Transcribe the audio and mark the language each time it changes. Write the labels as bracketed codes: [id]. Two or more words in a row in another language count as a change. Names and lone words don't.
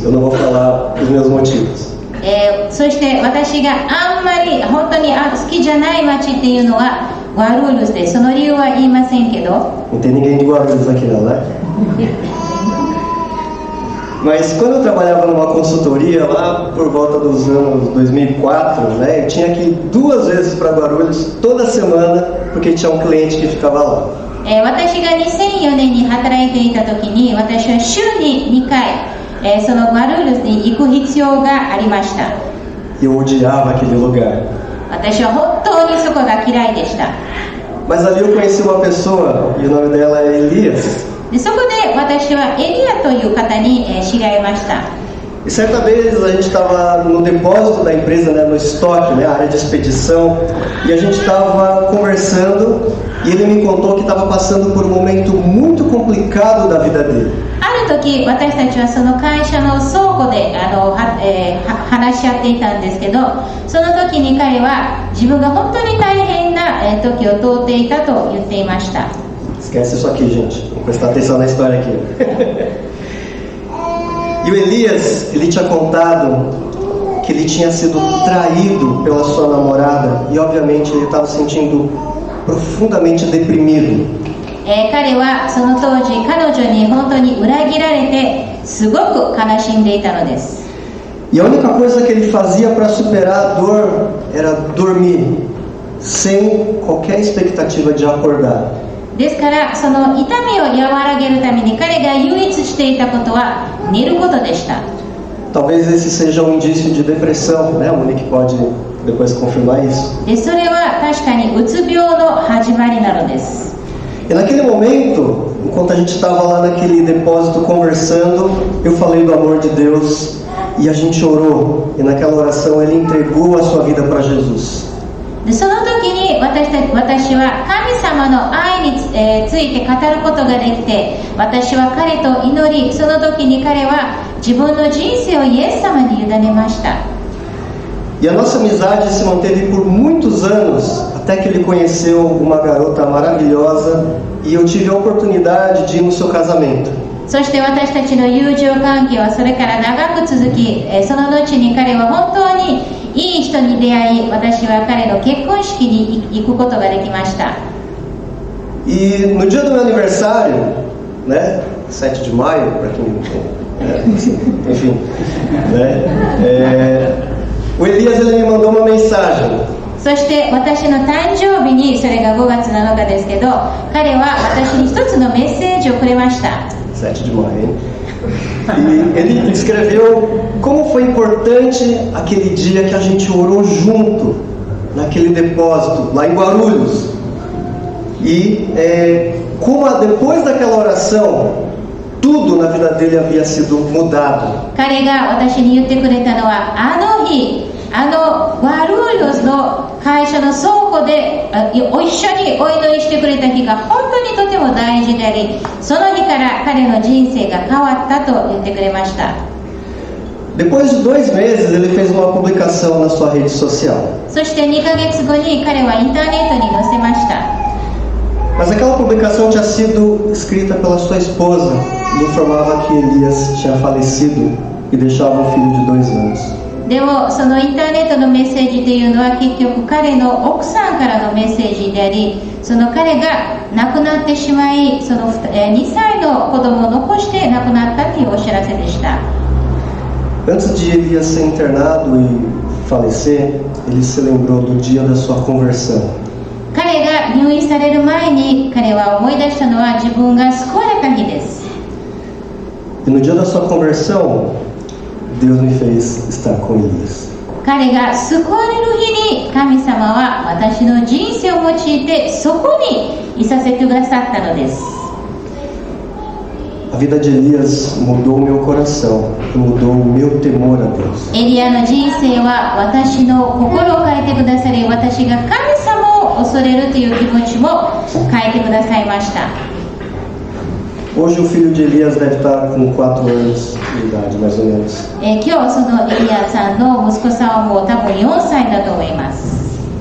[pt] Eu não vou falar os meus motivos. [ja] そして私があんまり本当に好きじゃない町っていうのはガルールスで、その理由は言いませんけど。 [pt] Não tem ninguém de Guarulhos aqui não, né? Mas quando eu trabalhava numa consultoria lá por volta dos anos 2004, né, eu tinha que ir 2 vezes para Guarulhos toda semana porque tinha um cliente que ficava lá. [ja] 私が2004年に働いていた時に私は週に2回、そのガルールスに行く必要がありました。 [pt] Eu odiava aquele lugar. [ja] 私は本当にそこが嫌いでした。 [pt] Mas ali eu conheci uma pessoa e o nome dela é Elias. [ja] でそこで私はエリアという方に知り合いました。 [pt] E certa vez a gente estava no depósito da empresa, né, no estoque, né, a área de expedição, e a gente estava conversando e ele me contou que estava passando por um momento muito complicado da vida dele. [ja] ある時私たちはその会社の倉庫で話し合っていたんですけど、その時に彼は自分が本当に大変な時を通っていたと言っていました。 [pt] Esquece isso aqui, gente. Vamos prestar atenção na história aqui. E o Elias, ele tinha contado que ele tinha sido traído pela sua namorada e obviamente ele estava se sentindo profundamente deprimido. [ja] 彼はその当時彼女に本当に裏切られてすごく悲しんでいたのです。 [pt] E a única coisa que ele fazia para superar a dor era dormir, sem qualquer expectativa de acordar. [ja] ですからその痛みを和らげるために彼が唯一していたことは寝ることでした。 [pt] Talvez esse seja um indício de depressão, né? A Monique pode depois confirmar isso. [ja] でそれは確かにうつ病の始まりなのです。 [pt] E naquele momento, enquanto a gente estava lá naquele depósito conversando, eu falei do amor de Deus e a gente orou. E naquela oração ele entregou a sua vida para Jesus. [ja] でその時に私は神様の愛について語ることができて、私は彼と祈り、その時に彼は自分の人生をイエス様に委ねました。 [pt] E a nossa amizade se manteve por muitos anos, até que ele conheceu uma garota maravilhosa e eu tive a oportunidade de ir no seu casamento. [ja] そして私たちの友情関係はそれから長く続き、その後に彼は本当にいい人に出会い、私は彼の結婚式に行くことができました。 [pt] E no dia do meu aniversário, né, 7 de maio, para quem enfim, né, o Elias ele me mandou uma mensagem. [ja] そして私の誕生日に、それが5月7日ですけど、彼は私に一つのメッセージをくれました。 [pt] 7 de maio, hein? E ele escreveu como foi importante aquele dia que a gente orou junto, naquele depósito, lá em Guarulhos. E como depois daquela oração, tudo na vida dele havia sido mudado. [ja] 彼が私に言ってくれたのは、あの日、ガルールスの会社の倉庫で一緒にお祈りしてくれた日が本当にとても大事であり、その日から彼の人生が変わったと言ってくれました。 [pt] Depois de 2 meses, ele fez uma publicação na sua rede social. [ja] そして2ヶ月後に彼はインターネットに載せました。 [pt] Mas aquela publicação tinha sido escrita pela sua esposa e informava que Elias tinha falecido e deixava um filho de 2 anos. [ja] でもそのインターネットのメッセージというのは結局彼の奥さんからのメッセージであり、その彼が亡くなってしまい、その2歳の子供を残して亡くなったというお知らせでした。 [pt] Antes de Elias ser internado e falecer, ele se lembrou do dia da sua conversão. [ja] 彼が入院される前に彼は思い出したのは自分が救われた日です。 [pt] E no dia da sua conversão, Deus me fez estar com Elias. [ja] 彼が救われる日に神様は私の人生を用いてそこにいさせてくださったのです。 [pt] A vida de Elias mudou o meu coração, mudou o meu temor a Deus. [ja] エリアの人生は私の心を変えてくださり、私が神様を恐れるという気持ちも変えてくださいました。 [pt] Hoje o filho de Elias deve estar com 4 anos de idade, mais ou menos. [ja] 今日そのエリアさんの息子さんはもう多分4歳だと思います。